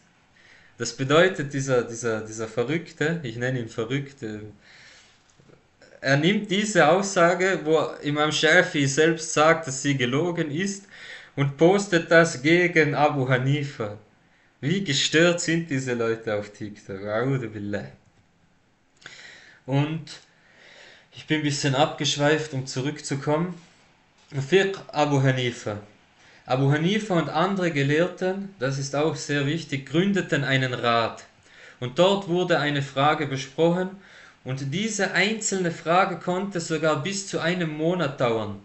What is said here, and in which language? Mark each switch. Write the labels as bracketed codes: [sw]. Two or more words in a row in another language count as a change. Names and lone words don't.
[de] Das bedeutet, dieser Verrückte, ich nenne ihn verrückt, er nimmt diese Aussage, wo Imam Shafi'i selbst sagt, dass sie gelogen ist, und postet das gegen Abu Hanifa. Wie gestört sind diese Leute auf TikTok? [ar] أعوذ بالله. [de] Und ich bin ein bisschen abgeschweift, um zurückzukommen. Fiqh Abu Hanifa. Abu Hanifa und andere Gelehrten, das ist auch sehr wichtig, gründeten einen Rat. Und dort wurde eine Frage besprochen und diese einzelne Frage konnte sogar bis zu einem Monat dauern.